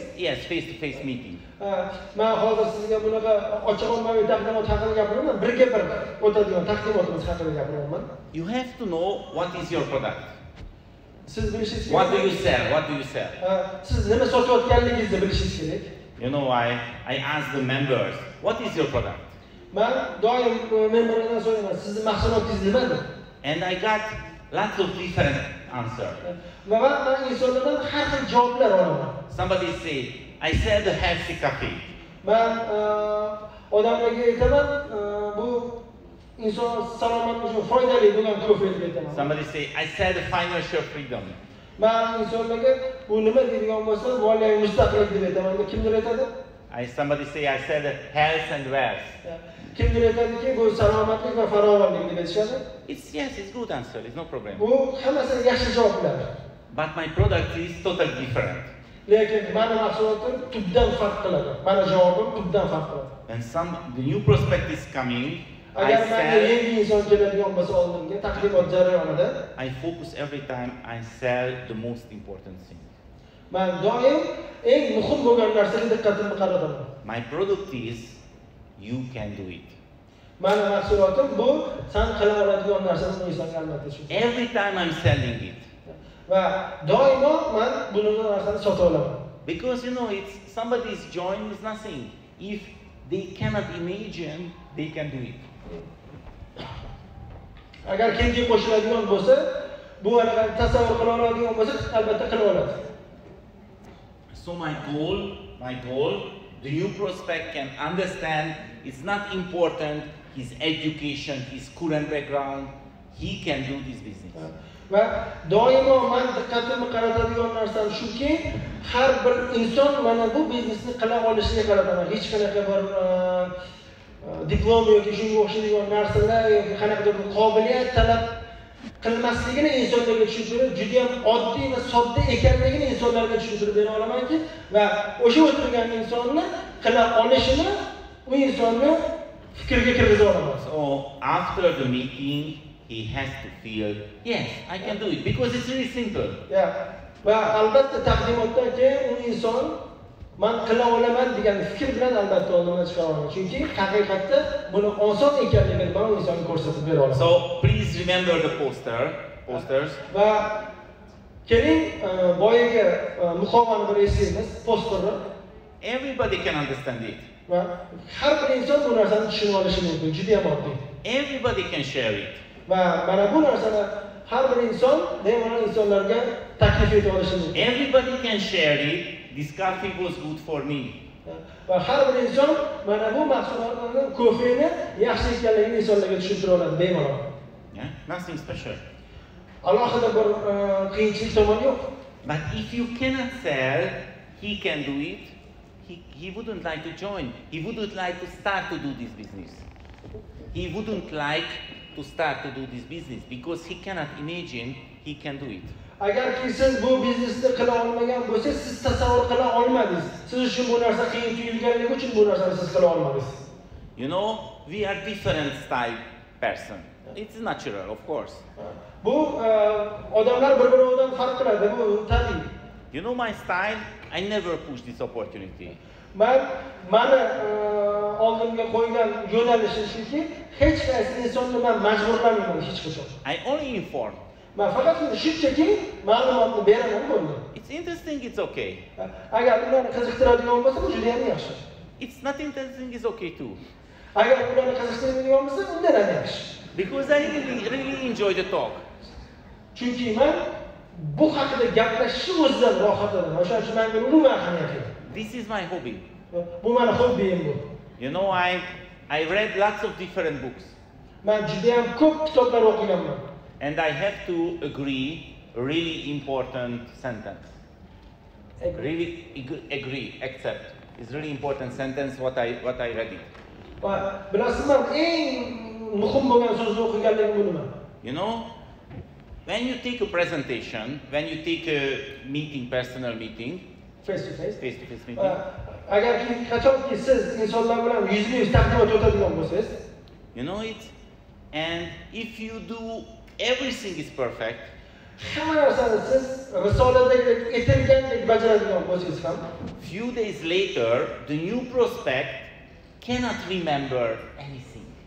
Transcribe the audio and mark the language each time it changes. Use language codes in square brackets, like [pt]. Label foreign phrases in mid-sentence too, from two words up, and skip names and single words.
[en] Yes, face-to-face meeting. [uz] Men hozir sizga bunaqa ochiq ommaviy taqdimot haqida gapiraman, birga bir o'tadigan taqdimotimiz haqida gapiraman. [en] You have to know what is your product. [uz] Siz bilishingiz kerak. [en] What do you sell? [uz] Siz nima sotayotganligingizni bilishingiz kerak. [en] You know, I ask the members, what is your product? [uz] Men doim memberlardan so'rayman, sizning mahsulotingiz nimadir? [en] And I got lots of different answers. [uz] Va men insonlardan har xil javoblar olaman. [en] Somebody say, I sell the healthy coffee. [uz] Men odamlarga aytaman, bu inson salomatlik uchun foydali bo'lgan ko'fiyni aytaman. [en] Somebody say, I sell the financial freedom. [uz] Men insonlarga bu nima deydigan bo'lsa, moliyaviy mustaqillik deb aytaman. Kimdir aytadi? [en] Somebody say, I sell the health and wealth. [uz] Kimdir aytadiki, bu salomatlik va farovonlik deb aytishadi. [en] Yes, it's good answer. It's no problem. [uz] Bu hammasi yaxshi javoblar. [en] But my product is totally different. [uz] Lekin meni mahsulotim tubdan farq qiladi. Meni javobim tubdan farq qiladi. [en] When the new prospect is coming, [uz] agar menga yangi inson keladigan bo'lsa oldimga taqdimot jarayonida, [en] I focus every time I sell the most important thing. [uz] Men doim eng muhim bo'lgan narsaga diqqatimni qarataman. [en] My product is you can do it. [uz] Meni mahsulotim bu sen qila oladigan narsani insonga albatta shu. [en] Every time I'm selling it. [uz] Va doimo men buni narsani sota olaman. [en] Because you know, it's somebody's join is nothing. If they cannot imagine, they can do it. [uz] Agar kimga qo'shiladigan bo'lsa, bu narsani tasavvur qila oladigan bo'lsa, albatta qila oladi. So my goal the new prospect can understand it's not important his education, his current background, he can do this business. Va doimo men diqqatimni qaratadigan narsam shuki, har bir inson mana bu biznesni qila olishiga qarataman. Hech qanaqa bir diplom yoki shunga o'xshaydigan narsalar yoki qanaqadir bir qobiliyat talab qilmasligini insonlarga tushuntirib, juda ham oddiy va sodda ekanligini insonlarga tushuntirib bera olamanki, va o'sha o'tirgan insonni qila olishini u insonni fikrga kirgiza olaman. [en] So after the meeting, he has to feel, yes, I can do it, because it's really simple. [uz] Va albatta taqdimotdan keyin u inson men qila olaman degan fikr bilan albatta oldimga chiqa olaman. Chunki haqiqatda buni oson ekanligini men u insonga ko'rsatib bera olaman. [en] So please remember the posters. [uz] Va keling boyaga muqovani bir eslaymiz, posterni. [en] Everybody can understand it. [uz] Va har bir inson bu narsani tushunib olishi mumkin, juda ham oddiy. [en] Everybody can share it. [uz] Va mana bu narsani har bir inson bemalol insonlarga taklif eta olishi mumkin. [en] Everybody can share it. This coffee was good for me. [uz] Va har bir inson mana bu mahsulotlarni, kofeni yaxshi ekanligini insonlarga tushuntira oladi bemalol. [en] Yeah, nothing special. [uz] Alohida bir qiyinchilik tomoni yo'q. [en] But if you cannot sell, he can do it. He wouldn't like to join. He wouldn't like to start to do this business. He wouldn't like to start to do this business because he cannot imagine he can do it. [uz] Agarki siz bu biznesni qila olmagan bo'lsangiz, siz tasavvur qila olmadingiz. Siz uchun bu narsa qiyin tuyulganligi uchun bu narsani siz qila olmadingiz. [en] You know, we are different style person. It's natural, of course. [uz] Bu odamlar bir-biridan farq qiladi, bu tabiiy. [en] You know my style? I never push this opportunity. [uz] Mani oldimga qo'ygan yo'nalishim shuki, hech qaysi insonni men majburlamayman hech qachon. [en] I only inform. [uz] Men faqat shunchaki ma'lumotni beraman bo'ldi. [en] It's interesting, it's okay. [uz] Agar ularni qiziqtiradigan bo'lsa, bu juda ham yaxshi. [en] It's not interesting, it's okay too. [uz] Agar ularni qiziqtiradigan bo'lsa, undan ham yaxshi. [en] Because I really enjoy the talk. [uz] Chunki men bu haqida gaplashishni o'zidan rohatladim. O'shaning uchun menga umuman ahamiyat yo'q. [en] This is my hobby. [uz] Bu meni hobbiyim bu. [en] You know, I read lots of different books. [uz] Men juda ham ko'p kitoblar o'qiganman. [en] And I have to agree a really important sentence. Really agree, accept. It's really important sentence what I read it. [uz] Bilasizmi, eng muhim bo'lgan so'zni o'qiganligim bu nima? [en] You know, when you take a presentation, when you take a meeting, personal meeting, face to face meeting. [uz] Agarki qachonki siz insonlar bilan yuzma-yuz taqdimot o'tadigan bo'lsangiz, [en] you know it, and if you do everything is perfect, [uz] hamma narsani siz risoladagi aytilgandek bajaradigan bo'lsangiz ham, [en] few days later the new prospect cannot remember anything.